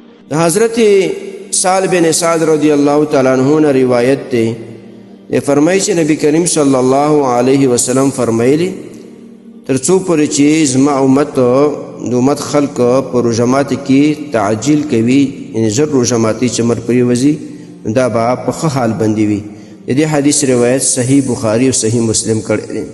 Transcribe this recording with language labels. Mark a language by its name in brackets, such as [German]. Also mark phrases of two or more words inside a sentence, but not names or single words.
[Pashto] حضرت سال بن سعد [Arabic] رضی الله تعالی عنہ [Urdu] نے روایت تے فرمائی [Pashto] چې نبی کریم [Arabic] صلی الله علیه وسلم [Pashto] فرمایلی تر څو پورې چې زما امت خلق پر روژه کې تعجیل کوي یعنی زر روژه ماتي چې مر پرېوځي دا به په ښه حال باندې وي. د دې حدیث روایت صحیح بخاری او صحیح مسلم کړی دی.